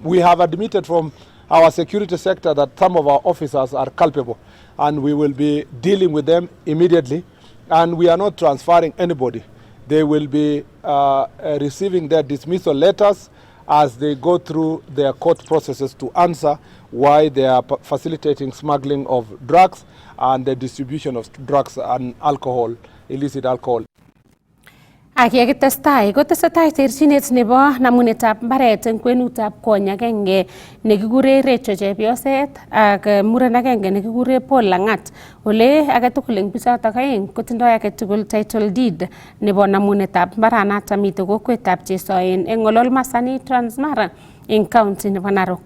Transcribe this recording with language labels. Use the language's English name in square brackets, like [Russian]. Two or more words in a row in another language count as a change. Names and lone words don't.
[English] We have admitted from our security sector that some of our officers are culpable and we will be dealing with them immediately, and we are not transferring anybody. They will be receiving their dismissal letters as they go through their court processes to answer why they are facilitating smuggling of drugs and the distribution of drugs and alcohol, illicit alcohol. [Kalenjin] Ak yekitestai kotesetai terchinet nebo namunetab mbaret eng kwenutab kony agenge nekikure Recho Chepyoset ak muren agenge nekikure Paul Langat. Ole agetugul eng bichotok aeng kotindoi agetugul [English] title deed [Kalenjin] nebo namunetab mbaranato mitei kokwetab Chesoen eng Olol Masani Transmara eng county nebo Narok.